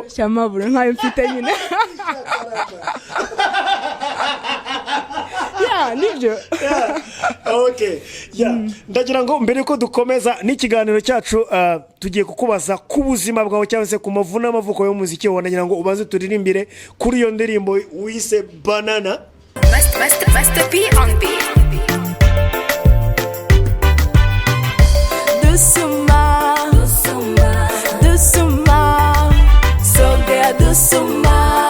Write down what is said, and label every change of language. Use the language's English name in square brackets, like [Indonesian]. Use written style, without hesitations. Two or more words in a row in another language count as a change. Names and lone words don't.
[Kinyarwanda] nkayo mfite nyine. Nibyo. [English] Okay. [Kinyarwanda] Ndagira ngo mbere ko dukomeza n'ikiganiro cyacu tugiye kukubaza ku buzima bwawe cyangwa se ku mavuna amavuko yo muziki wanagira ngo ubaze turirimbire kuri iyo ndirimbo wise banana. [English] Must be on beat. Dusuma, so there dusuma.